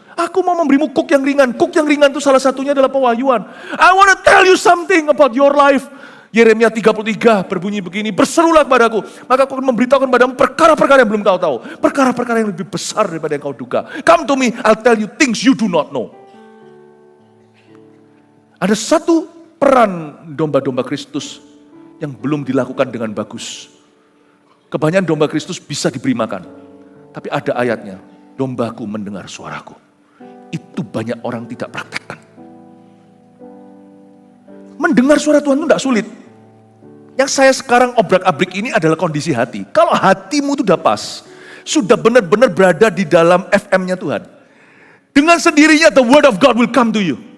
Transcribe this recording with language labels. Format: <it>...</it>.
<id>Aku mau memberimu kuk yang ringan itu salah satunya adalah pewahyuan.</id> <en>I want to tell you something about your life.</en> <id>Yeremia 33 berbunyi begini, berserulah kepadaku, maka aku akan memberitahukan padamu perkara-perkara yang belum kau tahu. Perkara-perkara yang lebih besar daripada yang kau duga.</id> <en>Come to me, I'll tell you things you do not know.</en> <id>Ada satu peran domba-domba Kristus yang belum dilakukan dengan bagus. Kebanyakan domba Kristus bisa diberi makan. Tapi ada ayatnya, dombaku mendengar suaraku. Itu banyak orang tidak praktekkan. Mendengar suara Tuhan itu tidak sulit. Yang saya sekarang obrak-abrik ini adalah kondisi hati. Kalau hatimu itu sudah pas, sudah benar-benar berada di dalam FM-nya Tuhan. Dengan sendirinya</id> <en>the word of God will come to you.</en>